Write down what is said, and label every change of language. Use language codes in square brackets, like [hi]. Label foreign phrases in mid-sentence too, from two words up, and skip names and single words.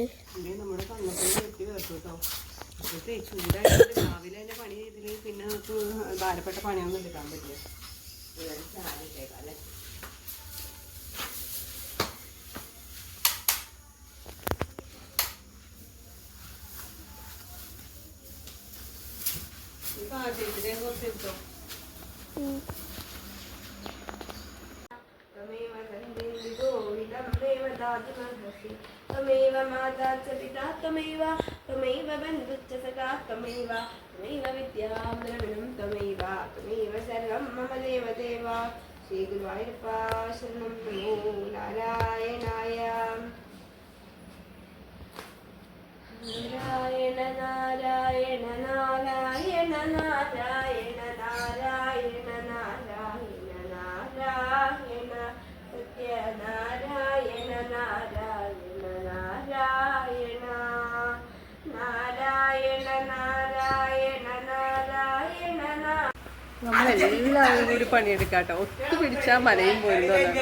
[ml] നമ്മുടെ കണ്ണത്തിന് വെട്ടി വേർക്കും കേട്ടോ. അപ്പോഴത്തെ ചൂടായിട്ട് രാവിലെ തന്നെ പണി ചെയ്തില്ലെങ്കിൽ പിന്നെ നമുക്ക് ഭാരപ്പെട്ട പണിയൊന്നും എടുക്കാൻ പറ്റില്ല. ചാലിട്ടേക്കാം അല്ലേ. കുറച്ച് എടുത്തോ. [sa] त्वमेव माता च पिता त्वमेव त्वमेव बन्धुश्च सखा त्वमेव त्वमेव विद्यां द्रविणं त्वमेव त्वमेव सर्वं मम देवदेव. श्रीगुरुवायूरप्पा शरणं नमो नारायणाय. नारायण नारायण नारायण नारायण नारायण नारायण नारायण सत्यनारायण नारायण नारायण नारायण नारायण नारायण. [ml] നമ്മളെല്ലാവരും കൂടി പണിയെടുക്കാട്ടോ. ഒത്തുപിടിച്ചാൽ മലയും പോരുന്നതാണ്.